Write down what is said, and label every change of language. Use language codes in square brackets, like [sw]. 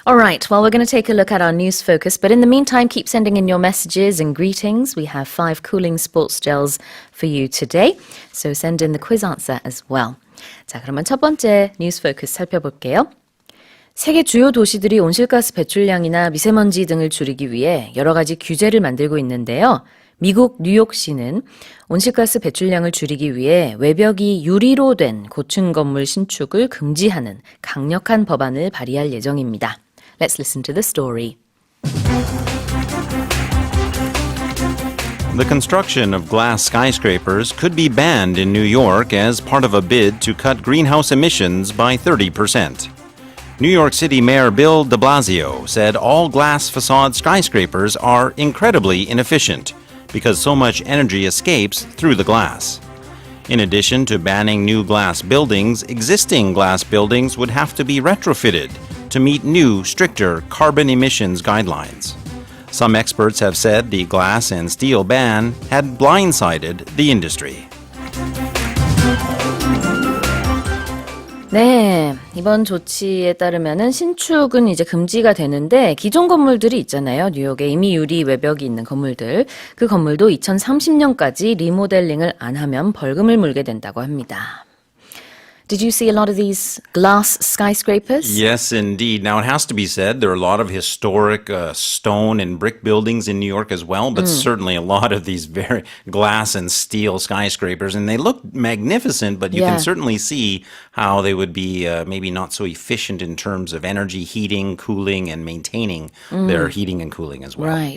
[en] All right, well, we're going to take a look at our news focus, but in the meantime, keep sending in your messages and greetings. We have 5 cooling sports gels for you today, so send in the quiz answer as well. [ko] 자, 그러면 첫 번째 뉴스 포커스 살펴볼게요. 세계 주요 도시들이 온실가스 배출량이나 미세먼지 등을 줄이기 위해 여러 가지 규제를 만들고 있는데요. 미국 뉴욕시는 온실가스 배출량을 줄이기 위해 외벽이 유리로 된 고층 건물 신축을 금지하는 강력한 법안을 발의할 예정입니다. [en] Let's listen to the story. The construction of glass skyscrapers could be banned in New York as part of a bid to cut greenhouse emissions by 30%. New York City Mayor Bill de Blasio said all glass facade skyscrapers are incredibly inefficient because so much energy escapes through the glass. In addition to banning new glass buildings, existing glass buildings would have to be retrofitted to meet new, stricter carbon emissions guidelines. Some experts have said the glass and steel ban had blindsided the industry. [ko] 네, 이번 조치에 따르면은 신축은 이제 금지가 되는데 기존 건물들이 있잖아요. 뉴욕에 이미 유리 외벽이 있는 건물들. 그 건물도 2030년까지 리모델링을 안 하면 벌금을 물게 된다고 합니다. [en] Did you see a lot of these glass skyscrapers? Yes, indeed. Now, it has to be said, there are a lot of historic stone and brick buildings in New York as well, but certainly a lot of these very glass and steel skyscrapers. And they look magnificent, but you can certainly see how they would be maybe not so efficient in terms of energy, heating, cooling, and maintaining their heating and cooling as well.